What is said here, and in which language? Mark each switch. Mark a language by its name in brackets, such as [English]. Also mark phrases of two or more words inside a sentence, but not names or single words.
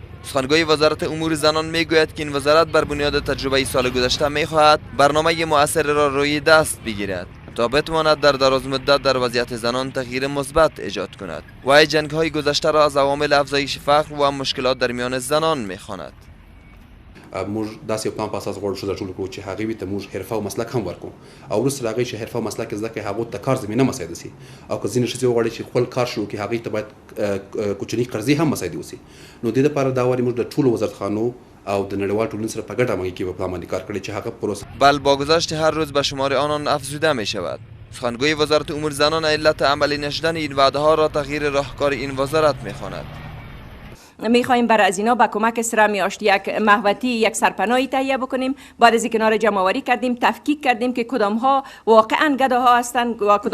[Persian] سخنگوی وزارت امور زنان میگوید که این وزارت بر بنیاد تجربه سال گذشته میخواهد برنامه مؤثر را روی دست بگیرد تا بتواند در دراز مدت در وضعیت زنان تغییر مثبت ایجاد کند و جنگ های گذشته را از عوامل افزایش فقر و مشکلات در میان زنان میخواند. [Pashto] موږ داسې یو پلان په اساس غواړو ښځه ټول کړو چې هغې وي ته موږ حرفه او مسلک هم ورکړو او وروسته له هغې چې حرفه او مسلک زده کړي هغو ته کار زمینه مساعده شي او که ځینې ښځې وغواړي چې خپل کار شروع کړي هغې ته باید کوچني قرضې هم مساعدې وشي. نو دې دپاره دا وارې موږ د ټولو وزارتخانو او د نړیوال ټولنې سره په ګډه همغږي کې په پلان باندې کار کړی چې هغه پروسه [Persian] بل با گذشت هر روز به شمار آنان افزوده می شود. سخنگوی وزارت امور زنان علت عملی نشدن این وعده‌ها را تغییر راهکار این وزارت می‌خواند. میخواهیم برای از اینا با کمک سرامی آشتی یک محوطی، یک سرپناهی تهیه بکنیم. بعد از اینکه جمع‌آوری کردیم، تفکیک کردیم که کدام ها واقعا گداها هستند و کدام